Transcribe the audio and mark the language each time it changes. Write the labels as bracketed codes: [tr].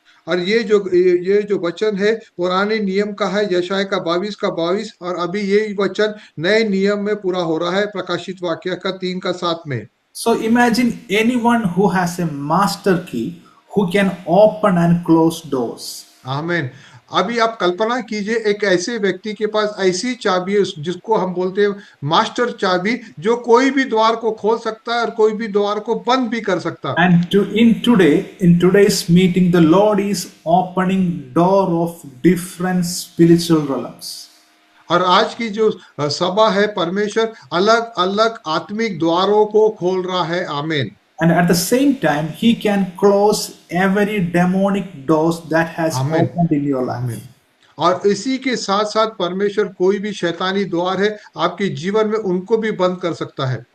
[hi] और ये जो वचन है पुराने नियम का है, यशायाह का 22 और अभी ये वचन नए नियम में पूरा हो रहा है प्रकाशित वाक्य का 3:7 में। [en] So imagine anyone who has a master key who can open and close doors. [hi] आमीन। अभी आप कल्पना कीजिए एक ऐसे व्यक्ति के पास ऐसी चाबी है जिसको हम बोलते हैं मास्टर चाबी, जो कोई भी द्वार को खोल सकता है और कोई भी द्वार को बंद भी कर सकता है। [en] And in today's meeting, the Lord is opening door of different spiritual realms. [hi] और आज की जो सभा है परमेश्वर अलग अलग आत्मिक द्वारों को खोल रहा है। आमीन। [en] And at the same time, he can close every demonic doors that has Amen. opened in your life. [hi] आमीन। और इसी के साथ साथ परमेश्वर कोई भी शैतानी द्वार है आपके जीवन में उनको भी बंद कर सकता है।